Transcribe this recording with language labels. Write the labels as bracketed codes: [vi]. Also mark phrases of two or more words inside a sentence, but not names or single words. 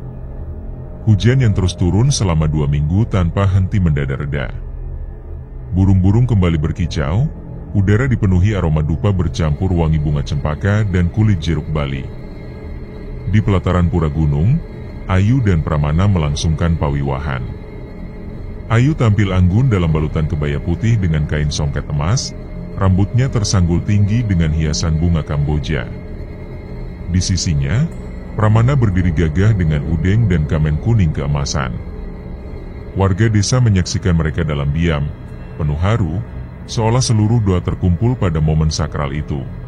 [id] Hujan yang terus turun selama 2 minggu tanpa henti mendadak reda. Burung-burung kembali berkicau, udara dipenuhi aroma dupa bercampur wangi bunga cempaka dan kulit jeruk bali. Di pelataran pura gunung, Ayu dan Pramana melangsungkan pawiwahan. Ayu tampil anggun dalam balutan kebaya putih dengan kain songket emas, rambutnya tersanggul tinggi dengan hiasan bunga Kamboja. Di sisinya, Pramana berdiri gagah dengan udeng dan kamen kuning keemasan. Warga desa menyaksikan mereka dalam diam, penuh haru, seolah seluruh doa terkumpul pada momen sakral itu.